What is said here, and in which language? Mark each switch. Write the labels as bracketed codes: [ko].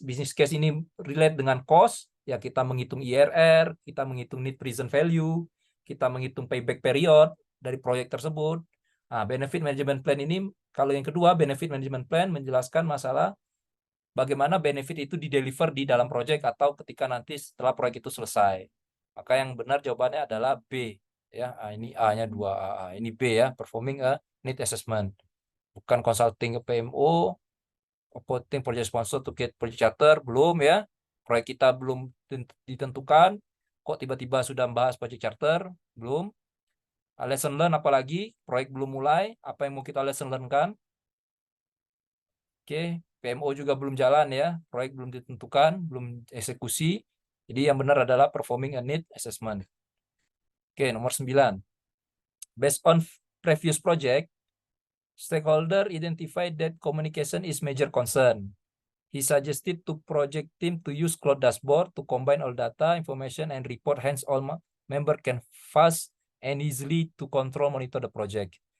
[id] Business case ini relate dengan cost, ya kita menghitung IRR, kita menghitung net present value, kita menghitung payback period dari proyek tersebut. Nah, benefit management plan ini, kalau yang kedua, benefit management plan menjelaskan masalah bagaimana benefit itu dideliver di dalam proyek atau ketika nanti setelah proyek itu selesai. Maka yang benar jawabannya adalah B. Ya, ini A-nya 2A. Ini B ya, performing a need assessment. Bukan consulting ke PMO, appointing project sponsor to get project charter, belum ya. Proyek kita belum ditentukan, kok tiba-tiba sudah membahas project charter, belum. Lesson learn apalagi, proyek belum mulai, apa yang mau kita lesson learn kan? Oke, PMO juga belum jalan ya, proyek belum ditentukan, belum eksekusi. Jadi yang benar adalah performing a need assessment. Oke, nomor 9. [en] Based on previous project, stakeholder identified that communication is major concern. He suggested to project team to use cloud dashboard to combine all data, information, and report, hence all member can fast and easily to control monitor the project.